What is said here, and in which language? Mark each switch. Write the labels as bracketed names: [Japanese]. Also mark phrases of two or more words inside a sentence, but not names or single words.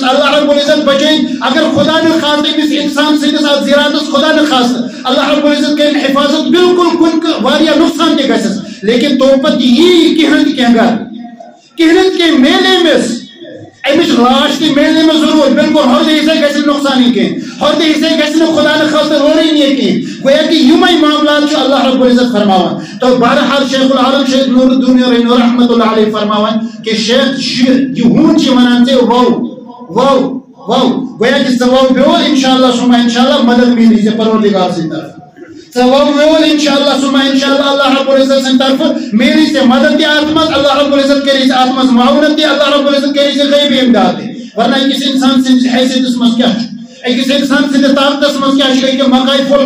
[Arabic] اللہ رب العزت [Kashmiri] بچٲیِن اگر خدا نہٕ خاصہ أمِس اِنسان سٕنٛدِس اَتھ زِراتس خدا نہٕ خاصہ [Arabic] اللہ رب العزت [Kashmiri] کٔرِن حفاظت بالکل کُنہِ واریاہ نۄقصان تہِ گژھٮ۪س لیکن تو پتہٕ یی کینٛہہ نتہٕ کینٛہہ گرٕ کینٛہہ نتہٕ کینٛہہ میلہِ أمِس امِچ لاش تہِ میلہِ أمِس ضروٗر بالکل ہردٕ حِصے گژھِ نہٕ نۄقصانٕے کینٛہہ ہردٕ حِصے گژھِ نہٕ خدا نہٕ خاصہ ٲرٕے نِیہِ کینٛہہ گویا کہ یِمے معاملات چھُ [Arabic] اللہ رب العزت [Kashmiri] فرماوان تو بہرحال شیخ العالم شیخ نور الدین [Arabic] رحمۃ اللہ علیہ [Kashmiri] فرماوان کہ شیخ یہ ہوٗن چھِ وَنان ژےٚ وو گویا کہ ژٕ وو بیول انشاءاللہ سُمہ انشاءاللہ مدد میلی ژےٚ پروردگار سٕنٛدِ طرفہٕ ژٕ وو بیول انشاءاللہ سُمہ انشاءاللہ [Arabic] اللہ رب العزت [Kashmiri] سٕنٛدِ طرفہٕ میلی ژےٚ مدد تہِ اَتھ منٛز [Arabic] اللہ رب العزت [Kashmiri] کری ژےٚ اَتھ منٛز معاونت تہِ [Arabic] اللہ رب العزت [Kashmiri] کری ژےٚ غیبی امداد تہِ ورنہ أکِس اِنسان سٕنٛدِس حیثیتس منٛز کیٛاہ چھُ أکِس اِنسان سٕنٛدِس طاقتس منٛز کیٛاہ چھُ أکہِ مکاے پھوٚل